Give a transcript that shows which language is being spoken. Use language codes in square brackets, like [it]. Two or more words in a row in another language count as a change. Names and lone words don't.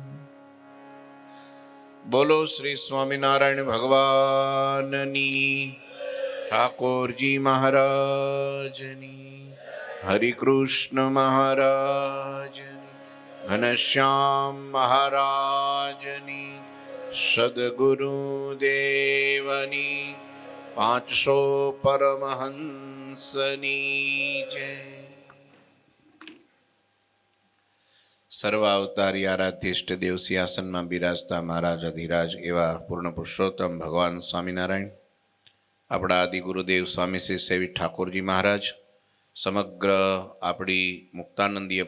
[gu] બોલો શ્રી સ્વામિનારાયણ ભગવાનની, ઠાકુરજી મહારાજની, હરિ કૃષ્ણ મહારાજની, ઘનશ્યામ મહારાજની, સદ્ગુરુદેવની, 500 પરમહંસની જય। સર્વાવતારી આરાધ્ય ઇષ્ટ દેવ સિંહાસનમાં બિરાજતા મહારાજ અધિરાજ એવા પૂર્ણ પુરુષોત્તમ ભગવાન સ્વામિનારાયણ, આપણા આદિ ગુરુદેવ સ્વામી શ્રી સેવી ઠાકોરજી મહારાજ, સમગ્ર આપણી મુક્તાનંદીય